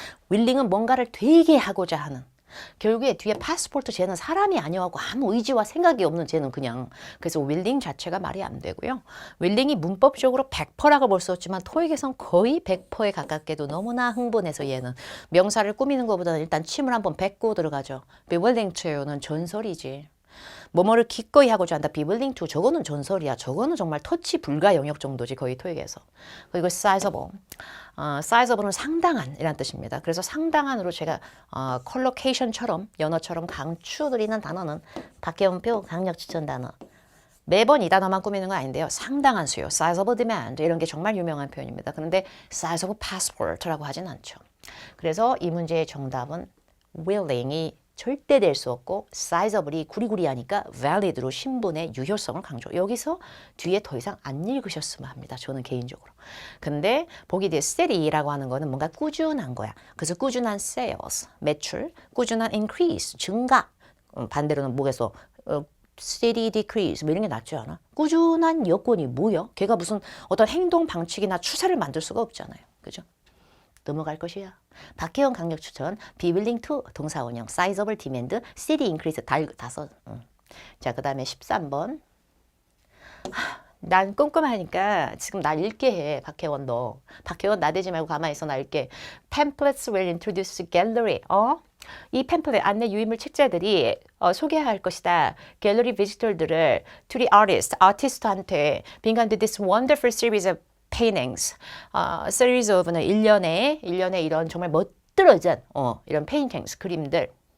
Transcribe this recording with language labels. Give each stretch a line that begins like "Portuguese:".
Korean: 윌링은 뭔가를 되게 하고자 하는 결국에 뒤에 파스포르트 쟤는 사람이 아니어갖고 아무 의지와 생각이 없는 쟤는 그냥 그래서 윌링 자체가 말이 안 되고요. 윌링이 문법적으로 100%라고 볼 수 없지만 토익에선 거의 100%에 가깝게도 너무나 흥분해서 얘는 명사를 꾸미는 것보다는 일단 침을 한번 뱉고 들어가죠. be willing to는 전설이지. 뭐뭐를 기꺼이 하고자 한다. be willing to 저거는 전설이야. 저거는 정말 터치 불가 영역 정도지 거의 토익에서. 그리고 sizable. sizable은 상당한 이란 뜻입니다. 그래서 상당한으로 제가 컬로케이션처럼 연어처럼 강추드리는 단어는 박혜원표 강력 추천 단어. 매번 이 단어만 꾸미는 건 아닌데요. 상당한 수요. sizable demand 이런 게 정말 유명한 표현입니다. 그런데 sizable passport라고 하진 않죠. 그래서 이 문제의 정답은 willing이 절대 될 수 없고 sizeable이 구리구리하니까 valid로 신분의 유효성을 강조. 여기서 뒤에 더 이상 안 읽으셨으면 합니다. 저는 개인적으로. 근데 보기 뒤에 steady라고 하는 거는 뭔가 꾸준한 거야. 그래서 꾸준한 sales, 매출, 꾸준한 increase, 증가. 반대로는 목에서 steady decrease 뭐 이런 게 낫지 않아? 꾸준한 여건이 뭐야? 걔가 무슨 어떤 행동 방식이나 추세를 만들 수가 없잖아요. 그죠? 넘어갈 것이야. 박혜원 강력 추천.
English: Be willing to
Korean: 동사 원형.
English: Sizable demand. steady increase
Korean: 다섯. 자, 그 다음에 13번. 난 꼼꼼하니까 지금 날 읽게 해. 박혜원 너. 박혜원 나대지 말고 가만히 있어. 나 읽게.
English: Pamphlets will introduce gallery.
Korean: 이 팸플렛 안내 유인물 책자들이 소개할 것이다. 갤러리 비지터들을
English: to the artist,
Korean: 아티스트한테 빙간도
English: this wonderful series of paintings,
Korean: series of는 일련의 이런 정말 멋들어진 이런 paintings, 그림들.